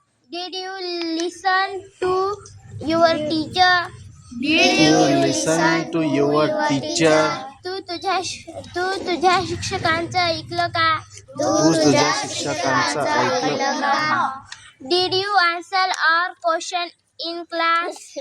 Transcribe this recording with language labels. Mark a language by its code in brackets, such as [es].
[en] Did you listen to your teacher? Did you listen to your teacher? [mr] तू तुझ्या शिक्षकांचं ऐकलं का? तू तुझ्या शिक्षकांचं ऐकलं का? [en] Did you answer our question in class?